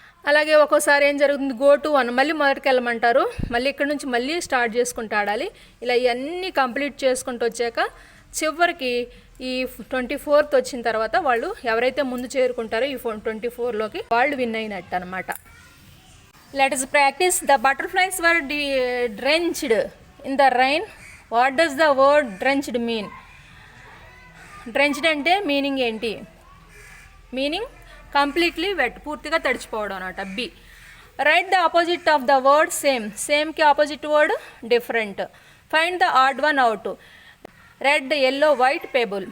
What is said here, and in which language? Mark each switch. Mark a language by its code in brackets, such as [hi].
[te] అలాగే ఒక్కోసారి ఏం జరుగుతుంది, గో టు 1, మళ్ళీ మొదటికి వెళ్ళమంటారు, మళ్ళీ ఇక్కడ నుంచి మళ్ళీ స్టార్ట్ చేసుకుంటూ ఆడాలి. ఇలా ఇవన్నీ కంప్లీట్ చేసుకుంటూ వచ్చాక చివరికి ఈ 24th వచ్చిన తర్వాత వాళ్ళు ఎవరైతే ముందు చేరుకుంటారో ఈ 24లోకి వాళ్ళు విన్ అయినట్టు అనమాట. [en] Let us practice. The butterflies were drenched in the rain. What does the word drenched mean? drenched [te] అంటే మీనింగ్ ఏంటి? [en] meaning completely wet, [te] పూర్తిగా తడిచిపోవడం అనమాట. [en] B. Write the opposite of the word same. సేమ్కి opposite word different. Find the odd one out. Red, yellow, white, pebble.